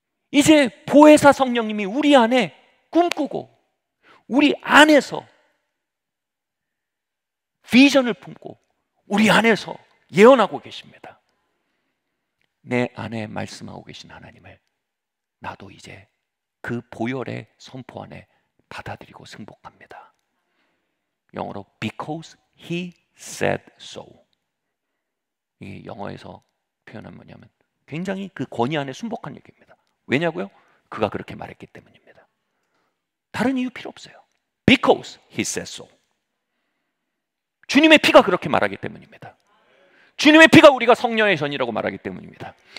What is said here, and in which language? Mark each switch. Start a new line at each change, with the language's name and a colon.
Korean: 이제 보혜사 성령님이 우리 안에 꿈꾸고 우리 안에서 비전을 품고 우리 안에서 예언하고 계십니다. 내 안에 말씀하고 계신 하나님을 나도 이제 그 보혈의 선포 안에 받아들이고 승복합니다.
English: 영어로 because he said so.
Korean: 이게 영어에서 표현은 뭐냐면 굉장히 그 권위 안에 순복한 얘기입니다. 왜냐고요? 그가 그렇게 말했기 때문입니다. 다른 이유 필요 없어요.
English: Because he said so.
Korean: 주님의 피가 그렇게 말하기 때문입니다. 주님의 피가 우리가 성령의 전이라고 말하기 때문입니다.